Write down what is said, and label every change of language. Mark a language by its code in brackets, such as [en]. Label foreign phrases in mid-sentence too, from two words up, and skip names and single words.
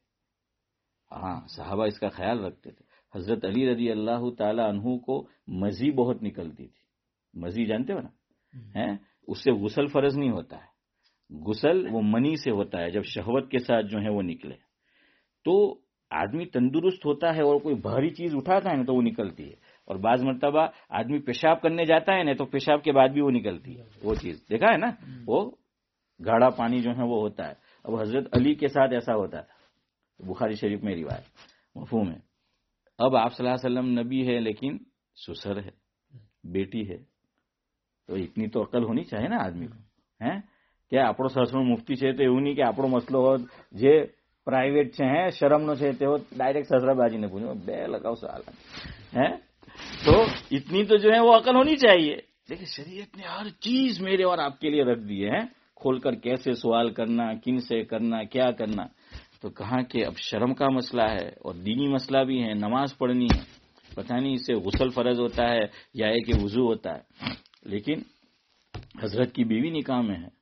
[ur] ہاں، صحابہ اس کا خیال رکھتے تھے۔ حضرت علی رضی اللہ تعالی عنہ کو مزی بہت نکلتی تھی، مزی جانتے ہو نا، اس سے غسل فرض نہیں ہوتا ہے، غسل وہ منی سے ہوتا ہے، جب شہوت کے ساتھ جو ہے وہ نکلے تو آدمی تندرست ہوتا ہے، اور کوئی بھاری چیز اٹھاتا ہے نا تو وہ نکلتی ہے، اور بعض مرتبہ آدمی پیشاب کرنے جاتا ہے نا تو پیشاب کے بعد بھی وہ نکلتی ہے، وہ چیز دیکھا ہے نا، وہ گاڑھا پانی جو ہے وہ ہوتا ہے۔ اب حضرت علی کے ساتھ ایسا ہوتا تھا، بخاری شریف میں روایت، مفہوم ہے۔ اب آپ صلی اللہ علیہ وسلم نبی ہے لیکن سسر ہے، بیٹی ہے، تو اتنی تو عقل ہونی چاہیے نا آدمی کو، کیا [gu] આપણો સસરો મુફ્તી છે તો એવું નહીં કે આપણો મસલો હોત જે પ્રાઇવેટ છે શરમનો છે તેઓ ડાયરેક્ટ સસરાબાજીને પૂછો બે લગાવ સાલ [ur] تو اتنی تو جو ہے وہ عقل ہونی چاہیے، لیکن شریعت نے ہر چیز میرے اور آپ کے لیے رکھ دی ہے، کھول کر کیسے سوال کرنا، کن سے کرنا، کیا کرنا۔ تو کہا کہ اب شرم کا مسئلہ ہے اور دینی مسئلہ بھی ہے، نماز پڑھنی ہے، پتہ نہیں اس سے غسل فرض ہوتا ہے یا ہے کہ وضو ہوتا ہے، لیکن حضرت کی بیوی نکاح میں ہے۔